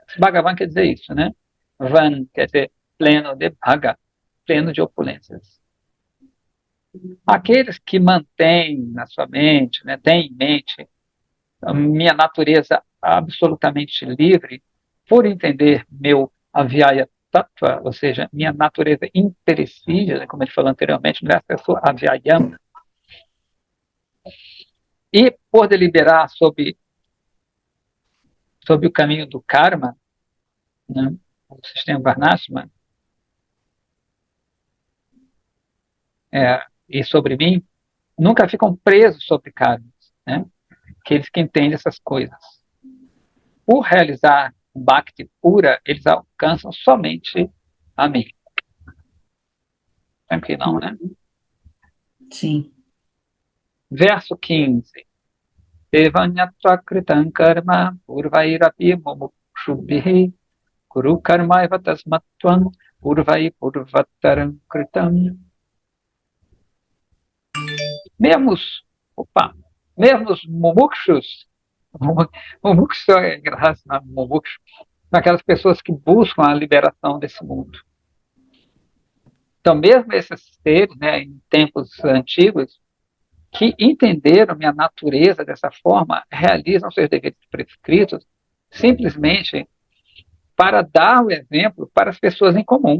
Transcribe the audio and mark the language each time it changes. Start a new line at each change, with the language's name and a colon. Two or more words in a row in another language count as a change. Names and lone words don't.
Portuguese: Bhagavan quer dizer isso, né? Van quer dizer pleno de Bhaga, pleno de opulências. Aqueles que mantêm na sua mente, né, têm em mente a minha natureza absolutamente livre, por entender meu
Sanskrit: avyaya tattva,
Portuguese: ou seja, minha natureza imperecível, como ele falou anteriormente, não é a sua avyayam, e por deliberar sobre o caminho do karma, né, o sistema Varnashma, e sobre mim, nunca ficam presos sobre karmas, né? Aqueles que entendem essas coisas. Por realizar Bhakti pura, eles alcançam somente a mim. Tranquilão, né? Sim. Verso 15.
Sanskrit: Devanyatra kritam karma purvairapi mumukshubhihi kuru karma eva tasmatvam purvai purvataram kritam.
Portuguese: Mesmo os mumukshus, mumukshu é engraçado, mumukshu, são aquelas pessoas que buscam a liberação desse mundo. Então, mesmo esses seres, né, em tempos antigos, que entenderam minha natureza dessa forma, realizam seus deveres prescritos simplesmente para dar o exemplo para as pessoas em comum.